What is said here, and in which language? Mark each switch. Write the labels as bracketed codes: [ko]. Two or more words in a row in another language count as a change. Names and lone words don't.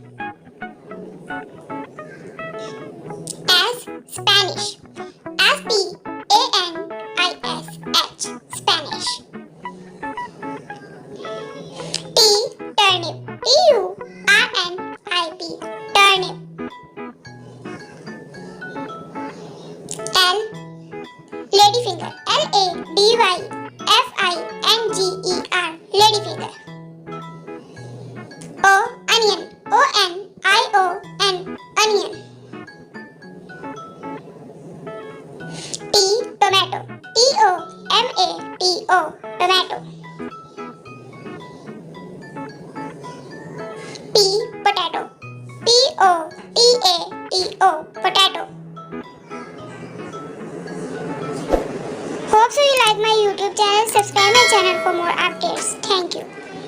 [en] S. Spanish. S-P-A-N-I-S-H. Spanish. T. Turnip. T-U-R-N-I-P. Turnip. L. Ladyfinger. L-A-D-Y-F-I-N-G-E-R. Ladyfinger. O. Onion. O-N-I-O-N. Onion. T. Tomato. T-O-M-A-T-O. Tomato. P. Potato. P-O-T-A-T-O. Potato. Hope so you like my YouTube channel. Subscribe my channel for more updates. Thank you.